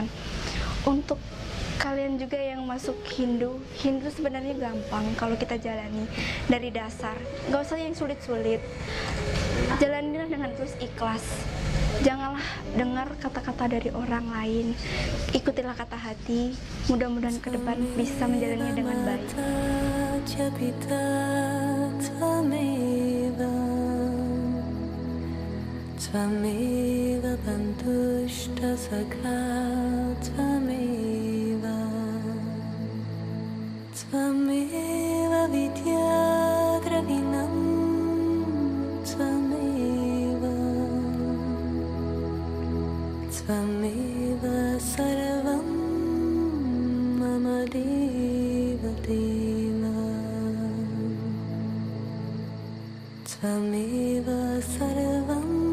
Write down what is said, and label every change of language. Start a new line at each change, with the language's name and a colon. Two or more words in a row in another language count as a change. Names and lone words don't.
Indonesian: Untuk kalian juga yang masuk Hindu sebenarnya gampang kalau kita jalani dari dasar. Gak usah yang sulit-sulit. Jalanilah dengan terus ikhlas. Janganlah dengar kata-kata dari orang lain. Ikutilah kata hati. Mudah-mudahan ke depan bisa menjalaninya dengan baik.
Sanskrit: Tvameva bantushta sakha tvameva tvameva vidya dravinam tvameva tvameva sarvam mama deva deva tvameva sarvam